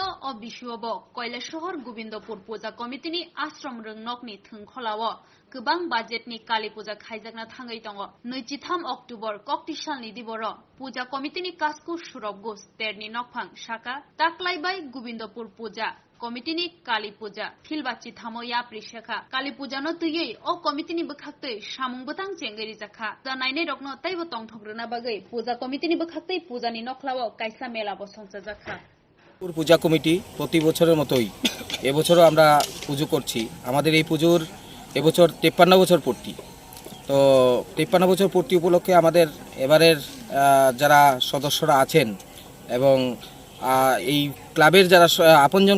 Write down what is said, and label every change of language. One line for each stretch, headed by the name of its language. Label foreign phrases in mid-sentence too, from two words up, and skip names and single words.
Kok Borok: o bisiobo Koilashahar Gobindapur Puja Committee ni Ashram Rugnokni Thungkholawo Gobang budget ni Kali Puja khlaijakna thangai tongo 23 October Koktisal ni diboro Puja Committee ni kasku surobgus terni nokphang shaka taklaibai Gobindapur Puja Committee ni Kali Puja Khilbachi thamo ya prishakha Kali Puja no tuyei o committee ni bukhaktei samung butang chengeri jakha janaine rokno taibo tongthrona bagai Puja Committee ni bukhaktei puja ni nokhlawo kaisa mela bo songcha jakha
Bangla: পূজা কমিটি প্রতি বছরের মতোই এবছরও আমরা পুজো করছি আমাদের এই পুজোর এবছর 53 বছর পূর্তি তো 53 বছর পূর্তি উপলক্ষে আমাদের এবারের যারা সদস্যরা আছেন এবং এই ক্লাবের যারা আপনজন